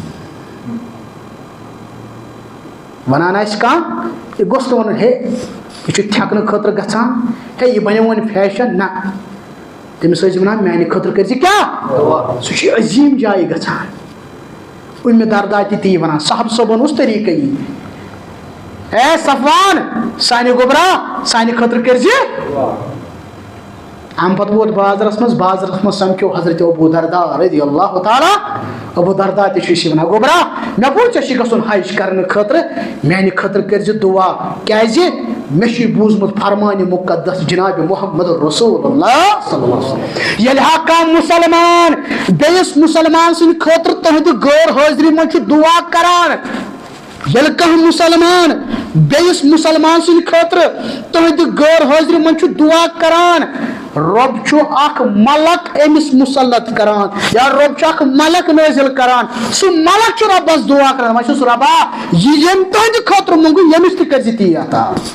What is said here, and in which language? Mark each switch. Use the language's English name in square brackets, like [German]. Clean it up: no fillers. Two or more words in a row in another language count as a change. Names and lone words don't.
[Kashmiri] ونان آسہِ کانٛہہ یہِ گوٚژھ نہٕ ونُن ہے یہِ چھُ تھٮ۪کنہٕ خٲطرٕ گژھان ہے یہِ بنیو وۄنۍ فیشن نہ تٔمِس ٲسۍ ونان میانہِ خٲطرٕ کٔرزِ کیٛاہ سُہ چھُ عظیٖم جایہِ گژھان اُمہِ دردا تہِ تی ونان صاحب صٲبن اوس طریٖقہٕ یی ہے صفوان سانہِ گوٚبرا سانہِ خٲطرٕ کٔرزِ امہِ پتہٕ ووت بازرس منٛز سمکھیو حضرت ابو دردا [Arabic] رضی اللہ تعالیٰ [Kashmiri] ابو دردا تہِ چھُ ونان گوٚبرا مےٚ بوٗز ژےٚ چھُے گژھُن حج کرنہٕ خٲطرٕ میانہِ خٲطرٕ کٔرزِ دعا کیٛازِ مےٚ چھُے بوٗزمُت فرمانہِ مُقدس جناب محمد [Arabic] رسول اللہ صلی اللہ علیہ وسلم [Kashmiri] ییٚلہِ ہا کانٛہہ مُسلمان بیٚیِس مُسلمان سٕنٛدِ خٲطرٕ تُہنٛدِ غٲر حٲضری منٛز چھُ دعا کران ییٚلہِ کانٛہہ مُسلمان بیٚیِس مُسلمان سٕنٛدِ خٲطرٕ تُہنٛدِ غٲر حٲضری منٛز چھُ دعا کران رۄب چھُ اکھ ملک أمِس مُسلط کران یا رۄب چھُ اکھ ملک نٲزِل کران سُہ ملک چھُ رۄبس دعا کران وۄنۍ چھُس رۄبا یہِ ییٚمۍ تُہنٛدِ خٲطرٕ موٚنگُن ییٚمِس تہِ کٔرزِ تی عطا